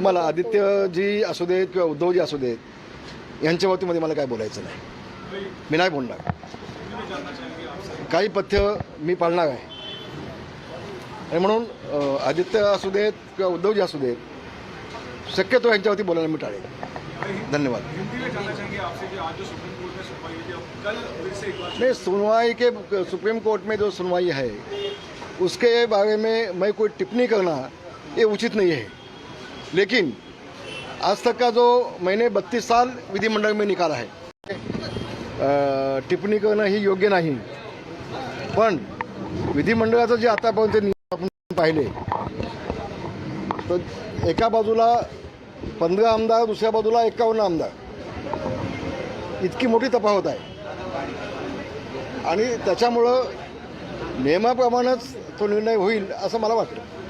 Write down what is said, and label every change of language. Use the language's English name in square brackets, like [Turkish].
[Marathi] मला आदित्यजी असू देत किंवा उद्धवजी असू देत यांच्या बाबतीमध्ये मला काय बोलायचं नाही. मी नाही बोलणार. काही पथ्य मी पाळणार आहे आणि म्हणून आदित्य असू देत किंवा उद्धवजी असू देत, शक्यतो यांच्यावरती बोलायला मी टाळेल. धन्यवाद. [Hindi] नहीं, सुनवाई के सुप्रीम कोर्ट में जो सुनवाई है उसके बारे में मैं कोई टिप्पणी करना ये उचित नहीं है. लेकिन आज तक का जो मैंने 32 साल विधिमंडल में निकाला है, [Marathi] टिप्पणी करणं ही योग्य नाही, पण विधिमंडळाचं जे आतापर्यंत नियम आपण पाहिले तर एका बाजूला 15 आमदार, दुसऱ्या बाजूला 51 आमदार, इतकी मोठी तफावत आहे आणि त्याच्यामुळं नियमाप्रमाणेच तो निर्णय होईल असं मला वाटतं.